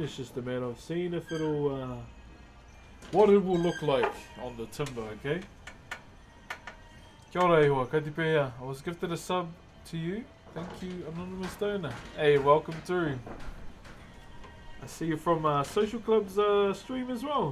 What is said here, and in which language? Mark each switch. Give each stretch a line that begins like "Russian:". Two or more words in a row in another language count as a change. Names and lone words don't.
English: It's just a matter of seeing if it'll, what it will look like on the timber.
Māori: Okay. Kia ora e hoa, kati pēhea.
English: I was gifted a sub to you. Thank you, Anonymous Donor. Hey, welcome through. I see you from Social Club's stream as well.